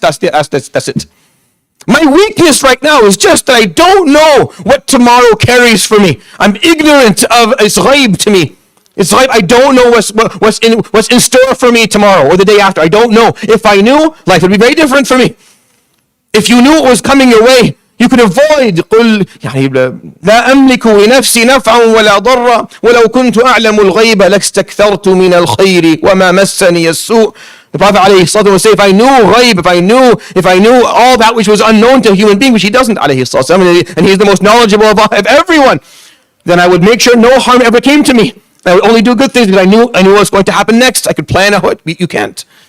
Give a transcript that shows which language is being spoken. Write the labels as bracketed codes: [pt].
[en] That's it. My weakness right now is just that I don't know what tomorrow carries for me. I'm ignorant of it's ghaib to me. It's ghaib. I don't know what's in store for me tomorrow or the day after. I don't know. If I knew, life would be very different for me. If you knew what was coming your way, you could avoid. [ar] قل يعني لا أملك لنفسي نفعا ولا ضرا ولو كنت أعلم الغيب لاستكثرت من الخير وما مسني السوء. [en] The Prophet ﷺ would say, if I knew ghaib, if I knew all that which was unknown to a human being, which he doesn't, ﷺ, and he's the most knowledgeable of everyone, then I would make sure no harm ever came to me. I would only do good things because I knew what was going to happen next. I could plan out. You can't.